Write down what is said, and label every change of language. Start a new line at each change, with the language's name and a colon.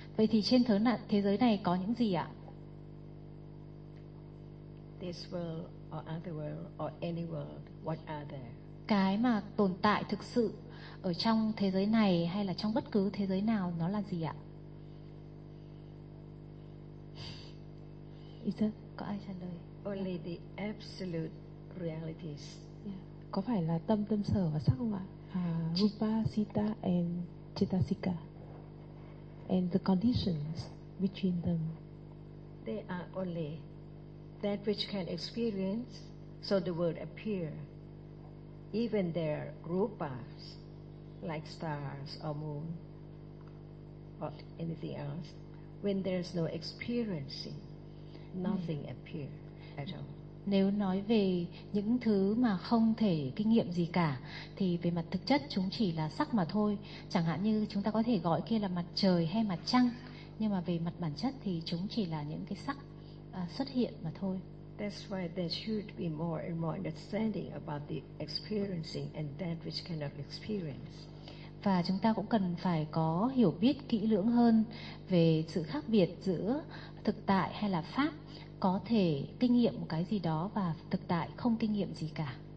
Vietnamese: Vậy thì trên thế giới này có những gì ạ?
English: This world or other world or any world, what are there?
Vietnamese: Cái mà tồn tại thực sự ở trong thế giới này hay là trong bất cứ thế giới nào, nó là gì ạ? Có ai trả lời?
English: Only the absolute realities.
Vietnamese: Có phải là tâm, tâm sở và sắc không ạ?
English: Rupa, Sita and Chetasika. And the conditions between them. They are only that which can experience, so the world appear. Even their rupas, like stars or moon or anything else, when there is no experiencing, nothing appears at all.
Vietnamese: Nếu nói về những thứ mà không thể kinh nghiệm gì cả thì về mặt thực chất chúng chỉ là sắc mà thôi. Chẳng hạn như chúng ta có thể gọi kia là mặt trời hay mặt trăng, nhưng mà về mặt bản chất thì chúng chỉ là những cái sắc xuất hiện mà thôi.
English: That's why there should be more and more understanding about the experiencing and that which cannot experience.
Vietnamese: Và chúng ta cũng cần phải có hiểu biết kỹ lưỡng hơn về sự khác biệt giữa thực tại hay là pháp, có thể kinh nghiệm một cái gì đó và thực tại không kinh nghiệm gì cả.